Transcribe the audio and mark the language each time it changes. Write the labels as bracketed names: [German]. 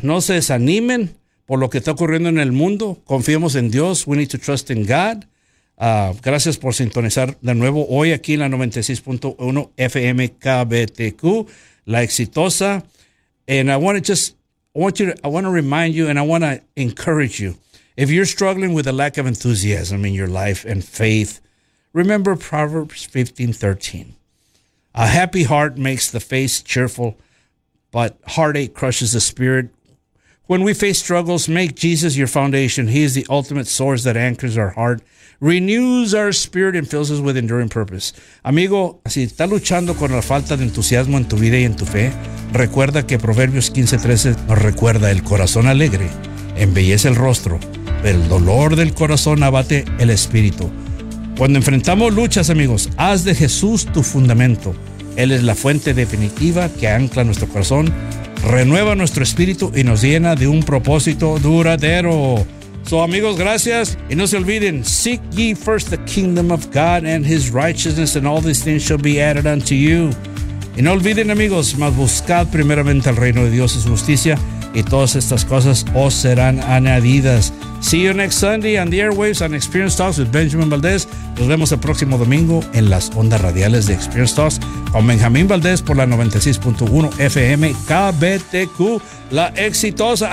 [Spanish] No se desanimen por lo que está ocurriendo en el mundo. Confiemos en Dios. [English] We need to trust in God. [Spanish] Gracias por sintonizar de nuevo hoy aquí en la 96.1 FM KBTQ, la exitosa. [English] And I want to remind you, and I want to encourage you, if you're struggling with a lack of enthusiasm in your life and faith, remember Proverbs 15:13. A happy heart makes the face cheerful, but heartache crushes the spirit. When we face struggles, make Jesus your foundation. He is the ultimate source that anchors our heart, renews our spirit, and fills us with enduring purpose. [Spanish] Amigo, si estás luchando con la falta de entusiasmo en tu vida y en tu fe, recuerda que Proverbios 15:13 nos recuerda: el corazón alegre embellece el rostro, pero el dolor del corazón abate el espíritu. Cuando enfrentamos luchas, amigos, haz de Jesús tu fundamento. Él es la fuente definitiva que ancla nuestro corazón, renueva nuestro espíritu y nos llena de un propósito duradero. So, amigos, gracias. Y no se olviden, [English] seek ye first the kingdom of God and his righteousness, and all these things shall be added unto you. [Spanish] Y no olviden, amigos, mas buscad primeramente el reino de Dios y su justicia, y todas estas cosas os serán añadidas. [English] See you next Sunday on the airwaves on Experience Talks with Benjamin Valdez. [Spanish] Nos vemos el próximo domingo en las ondas radiales de Experience Talks con Benjamin Valdez por la 96.1 FM KBTQ, la exitosa.